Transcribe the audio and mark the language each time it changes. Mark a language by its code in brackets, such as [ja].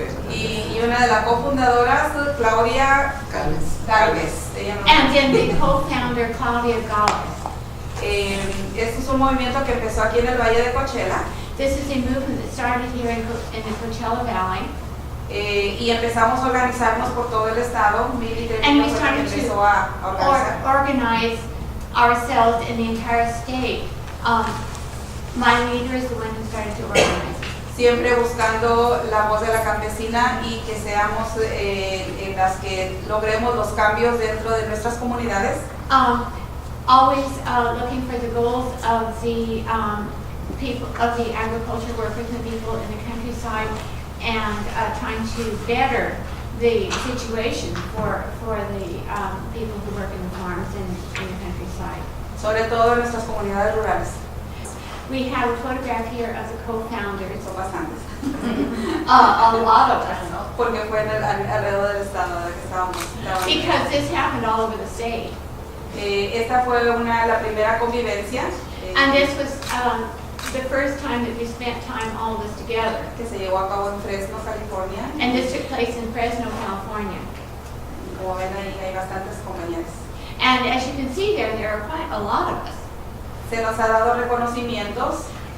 [es] Y una de las cofundadoras, Claudia Galvez. Ella no- [en] And then the co-founder, Claudia Galvez. [es] Este es un movimiento que empezó aquí en el Valle de Coachella [en] This is a movement that started here in the Coachella Valley. [es] y empezamos a organizarnos por todo el estado. Mili [en] And we [es] Treviño fue la que [en] started to [es] empezó a organizar. [en] organize ourselves in the entire state. My leader is the one who started to organize. [es] Siempre buscando la voz de la campesina y que seamos en las que logremos los cambios dentro de nuestras comunidades. [en] Always looking for the goals of the people, of the agriculture workers and people in the countryside, and trying to better the situation for the people who work in the farms in the countryside. [es] Sobre todo en nuestras comunidades rurales. [en] We have a photograph here of the co-founders. [es] Son bastantes. [en] A lot of us. [es] Porque fue en alrededor del estado de que estábamos. [en] Because this happened all over the state. [es] Esta fue la primera convivencia [en] And this was the first time that we spent time all of us together. [es] que se llevó a cabo en Fresno, California. [en] And this took place in Fresno, California. [es] Como ven ahí hay bastantes compañeros. [en] And as you can see there are quite a lot of us. [es] Se nos ha dado reconocimientos